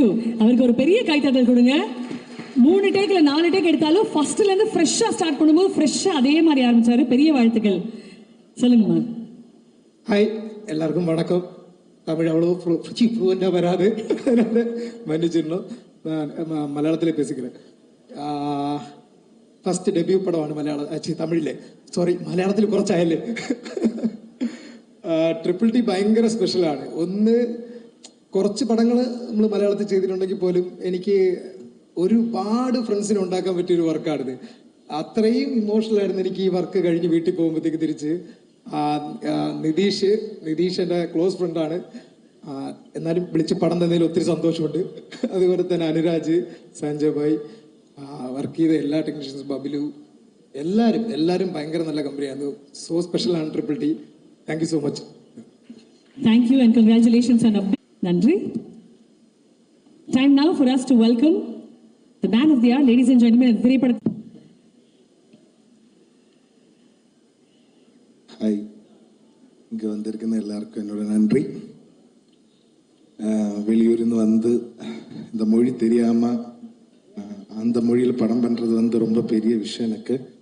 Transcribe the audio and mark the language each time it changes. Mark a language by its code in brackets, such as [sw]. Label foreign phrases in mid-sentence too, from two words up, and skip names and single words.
[ta] அவருக்கு ஒரு பெரிய கைத்தட்டல் கொடுங்க. 3 டேக்ல 4 டேக் எடுத்தாலும் ஃபர்ஸ்ட்ல இருந்து ஃப்ரெஷ்ஷா ஸ்டார்ட் பண்ணும்போது ஃப்ரெஷ்ஷா அதே மாதிரி ஆரம்பிச்சாரு. பெரிய வாழ்த்துக்கள். சொல்லுங்கம்மா. ஹாய், எல்லாருக்கும் வணக்கம். தமிழ் அவ்வளோ ஃப்ளூவெண்ட்டாக வராது, அதனால மன்னிச்சிடணும். நான் மலையாளத்திலே பேசிக்கிறேன். [ml] ഫസ്റ്റ് ഡെബ്യൂ പടമാണ് മലയാളം തമിഴിലെ മലയാളത്തിൽ കുറച്ചായല്ലേ. ട്രിപ്പിൾ ടി ഭയങ്കര സ്പെഷ്യലാണ്. ഒന്ന് കുറച്ച് പടങ്ങൾ നമ്മൾ മലയാളത്തിൽ ചെയ്തിട്ടുണ്ടെങ്കിൽ പോലും എനിക്ക് ഒരുപാട് ഫ്രണ്ട്സിനെ ഉണ്ടാക്കാൻ പറ്റിയൊരു വർക്കാണിത്. അത്രയും ഇമോഷണൽ ആയിരുന്നു എനിക്ക് ഈ വർക്ക് കഴിഞ്ഞ് വീട്ടിൽ പോകുമ്പോഴത്തേക്ക് തിരിച്ച്. നിതീഷ് എൻ്റെ ക്ലോസ് ഫ്രണ്ടാണ്, എന്നാലും വിളിച്ച് പടം തന്നതിൽ ഒത്തിരി സന്തോഷമുണ്ട്. അതുപോലെ തന്നെ അനുരാജ്, സഞ്ജയ് ഭായ്, വർക്ക് ചെയ്ത എല്ലാ ടെക്നീഷ്യൻസും, ബബിലു, എല്ലാവരും ഭയങ്കര നല്ല കമ്പനിയായിരുന്നു. സോ സ്പെഷ്യലാണ് ട്രിപ്പിൾ ടി. [en] Thank you so much. Thank you and congratulations on a big Nandri. Time now for us to welcome the man of the hour, ladies and gentlemen. [ta] ஹாய், இங்கே வந்திருக்கிற எல்லாருக்கும் என்னோட நன்றி. வெளியூர்ந்து வந்து இந்த மொழி தெரியாமல் அந்த மொழியில் படம் பண்ணுறது வந்து ரொம்ப பெரிய விஷயம் எனக்கு.